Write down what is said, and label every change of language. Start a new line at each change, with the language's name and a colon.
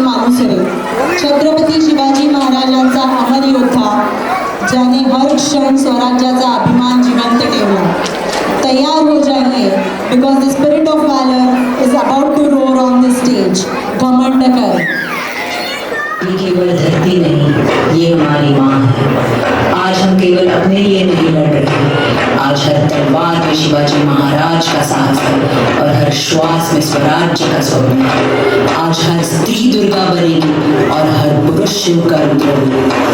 Marathi: छत्रपती शिवाजी महाराजांचा अमर योद्धा, ज्याने हर क्षण स्वराज्याचा अभिमान जिवंत ठेवला.
Hindi: तैयार हो जाइए,
English: because the spirit of valor is about to roar on the stage.
Hindi: घमंड कर. ये केवल धरती नहीं, ये हमारी माँ है. आज हम केवल अपने लिए नहीं लड़ रहे, आज हर तलवार में शिवाजी महाराज का साहस है और हर श्वास में स्वराज्य का स्वप्न है. आज हर स्त्री दुर्गा बनेगी और हर पुरुष शिव का रुद्र.